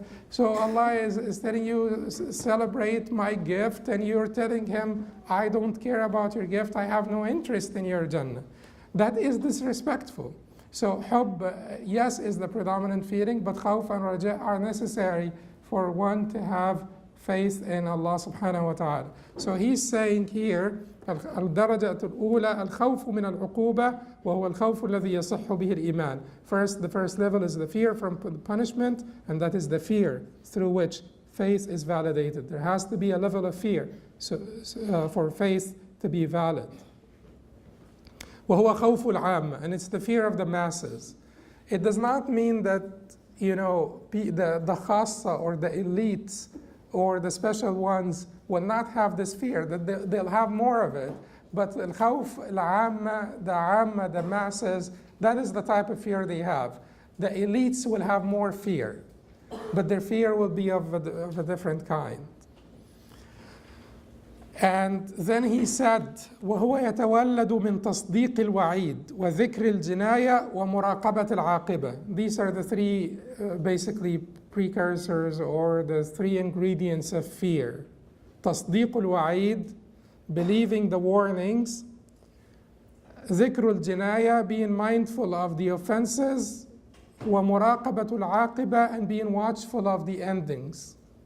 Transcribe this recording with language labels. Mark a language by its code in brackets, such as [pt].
[en] So Allah is telling you, celebrate my gift, and you're telling Him, I don't care about your gift. I have no interest in your Jannah. That is disrespectful. So hubb, yes, is the predominant feeling, but khawf and raja are necessary for one to have faith in Allah subhanahu wa ta'ala. So he's saying here, [ar] الدرجة الأولى الخوف من العقوبة وهو الخوف الذي يصح به الإيمان. [en] First, the first level is the fear from punishment, and that is the fear through which faith is validated. There has to be a level of fear for faith to be valid. [ar] وهو خوف العامة, [en] and it's the fear of the masses. It does not mean that the khassa or the elites or the special ones will not have this fear, that they'll have more of it. But al-khawf al-amma, the masses, that is the type of fear they have. The elites will have more fear, but their fear will be of a different kind. And then he said, [ar] وهو يتولد من تصديق الوعيد وذكر الجناية ومراقبة العاقبة. [en] These are the three basically precursors, or the three ingredients of fear. [ar] تصديق الوعيد, [en] believing the warnings. [ar] ذكر الجناية, [en] being mindful of the offenses. [ar] ومراقبة العاقبة, [en] and being watchful of the endings.